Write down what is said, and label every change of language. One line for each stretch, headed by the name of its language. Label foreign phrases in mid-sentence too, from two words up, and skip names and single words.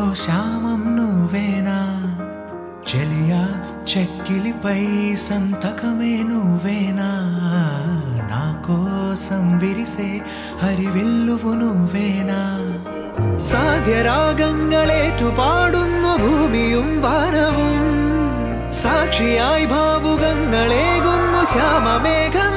Telugu: శ్యామం నువ్వేనా, చెలియా చెక్కిలిపై సంతకమే నువ్వేనా, నా కోసం విరిసే ഹരിവില്ലുവു నువ్వేనా,
Malayalam: സാധ്യരാഗങ്ങളേറ്റു പാടുന്നു ഭൂമിയും വാനവും, സാക്ഷിയായി ഭാവുകങ്ങളേകുന്നു ശ്യാമമേ